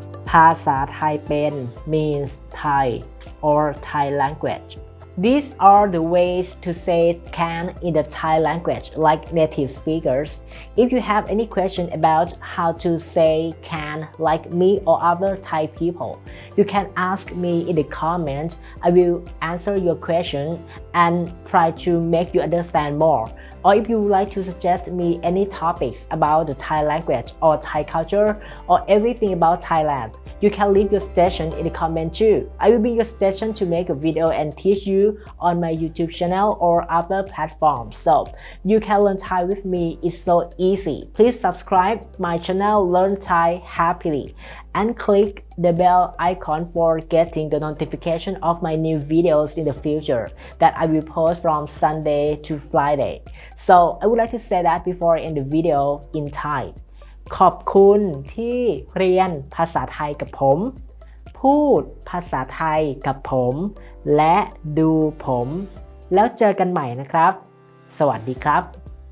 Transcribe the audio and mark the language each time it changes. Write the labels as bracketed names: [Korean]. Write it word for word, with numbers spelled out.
[Thai] ภาษาไทยเป็น [English] means Thai or Thai language These are the ways to say can in the Thai language like native speakers If you have any question about how to say can like me or other Thai people You can ask me in the comment. I will answer your question and try to make you understand more. Or if you would like to suggest me any topics about the Thai language or Thai culture or everything about Thailand, you can leave your suggestion in the comment too. I will be your suggestion to make a video and teach you on my YouTube channel or other platforms. So you can learn Thai with me. It's so easy. Please subscribe my channel Learn Thai Happily and click the bell icon for getting the notification of my new videos in the future that I will post from Sunday to Friday. So I would like to say that before I end the video in Thai. [Thai] ขอบคุณที่เรียนภาษาไทยกับผม พูดภาษาไทยกับผม และดูผม แล้วเจอกันใหม่นะครับ สวัสดีครับ